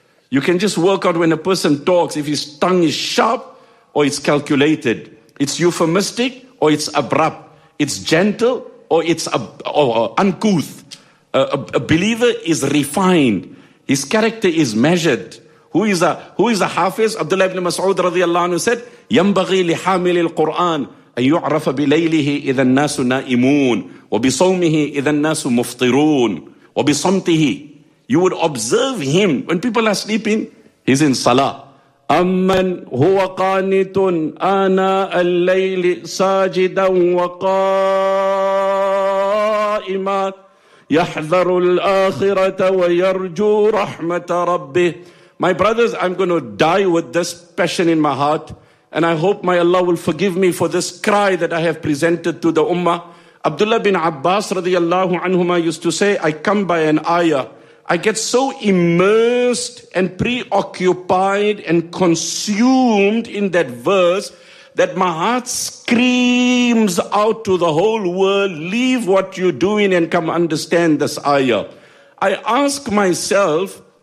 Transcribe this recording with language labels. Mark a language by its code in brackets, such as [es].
[en] You can just work out when a person talks, if his tongue is sharp or it's calculated. It's euphemistic or it's abrupt. It's gentle or it's uncouth. A believer is refined. His character is measured. Who is a hafiz? Abdullah ibn Mas'ud radiallahu anhu said, [ar] يَنْبَغِي لِحَامِلِ الْقُرْآنِ أن يعرف بليله إذا الناس نائمون وبصومه إذا الناس مفطرون وبصمته. [en] You would observe him when people are sleeping, he's in salah. [ar] أمن هو قانت آناء الليل ساجدا وقائما يحذر الآخرة ويرجو رحمة ربه. [en] My brothers, I'm going to die with this passion in my heart. And I hope my Allah will forgive me for this cry that I have presented to the Ummah. Abdullah bin Abbas radiallahu anhuma used to say, I come by an ayah. I get so immersed and preoccupied and consumed in that verse that my heart screams out to the whole world, leave what you're doing and come understand this ayah. I ask myself,